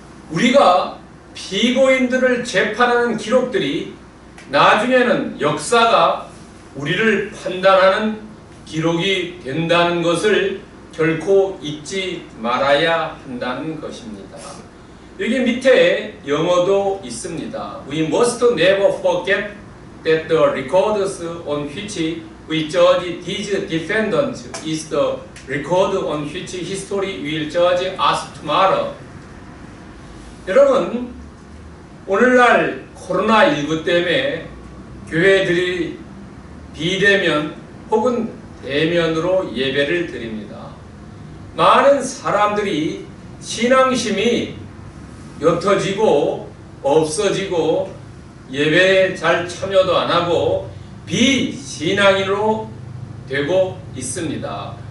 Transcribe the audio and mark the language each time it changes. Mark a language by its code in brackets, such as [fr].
[ko] 우리가 피고인들을 재판하는 기록들이 나중에는 역사가 우리를 판단하는 기록이 된다는 것을 결코 잊지 말아야 한다는 것입니다. 여기 밑에 영어도 있습니다. [en] We must never forget that the records on which we judge these defendants is the record on which history will judge us tomorrow. [ko] 여러분, 오늘날 코로나19 때문에 교회들이 비대면 혹은 대면으로 예배를 드립니다. 많은 사람들이 신앙심이 옅어지고 없어지고 예배에 잘 참여도 안 하고 비신앙인으로 되고 있습니다.